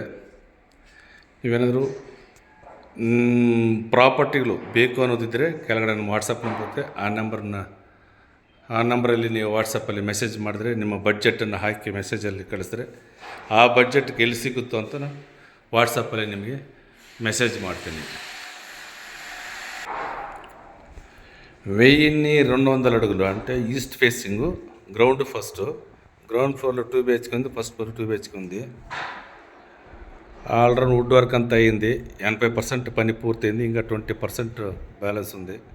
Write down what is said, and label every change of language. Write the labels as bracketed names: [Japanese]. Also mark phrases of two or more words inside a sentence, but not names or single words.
[Kannada] ನೀವೇನಾದರೂ ಪ್ರಾಪರ್ಟಿಗಳು ಬೇಕು ಅನ್ನೋದಿದ್ದರೆ ಕೆಳಗಡೆ ನಮ್ಮ [English] WhatsApp number [Kannada] ಇರುತ್ತೆ. ಆ ನಂಬರಲ್ಲಿ ನೀವು ವಾಟ್ಸಪ್ಪಲ್ಲಿ ಮೆಸೇಜ್ ಮಾಡಿದ್ರೆ ನಿಮ್ಮ ಬಡ್ಜೆಟನ್ನು ಹಾಕಿ ಮೆಸೇಜಲ್ಲಿ ಕಳಿಸಿದ್ರೆ ಆ ಬಡ್ಜೆಟ್ಗೆ ಎಲ್ಲಿ ಸಿಗುತ್ತೋ ಅಂತ ನಾನು ವಾಟ್ಸಪ್ಪಲ್ಲಿ ನಿಮಗೆ ಮೆಸೇಜ್ ಮಾಡ್ತೀನಿ. [Telugu] 1200 అడుగులు అంటే [English] east facing. ground floor [Telugu] 2 BHK ఉంది, [English] first floor [Telugu] 2 BHK ఉంది. [English] already wood work [Telugu] అంతా అయింది. 80% పని పూర్తయింది, ఇంకా 20% బ్యాలెన్స్ ఉంది.